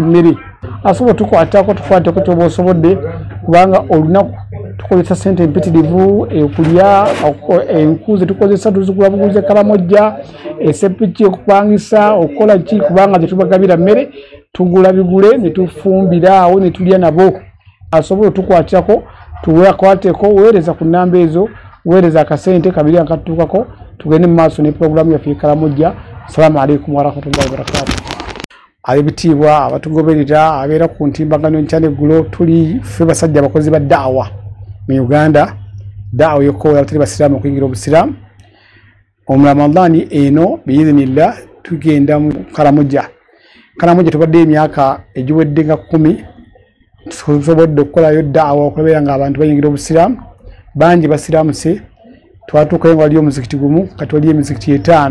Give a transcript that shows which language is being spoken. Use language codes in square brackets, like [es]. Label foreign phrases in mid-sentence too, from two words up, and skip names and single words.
[lg] emmere asobola tukwatako tukwateko toba osobodde kubanga olunaku tukozesa sente empitirivu okulya enkuze tukozesa tuzigula buguze Karamoja esepiki okupangisa okukola ki kubanga tetubagabira mmere tugula bigule ne tufumbira awo ne tulya nabo asobola tukwatako tuwakwateko weereza ku nnamba ezo weereza akasente kabiri akatuukako tugende mu maaso ne programu yaffe Karamoja. [ar] السلام عليكم ورحمة الله وبركاته. [lg] Abitibwa abatugoberera abeera ku ntimbagano nkyane gulo tuli ffe basajja abakozi ba daawa mu Uganda daawa yokola abatali basiraamu okuyingira obusiraamu omuramadaani eno biizinillah tugenda mu Karamoja Karamoja tubadde emyaka egiwedde nga 10 tusobodde okukolayo daawa okubeera nga abantu bayingira obusiraamu bangi basiramuse twatuukayo nga waliyo omuzikiti gumu kati waliyo emizikiti 5.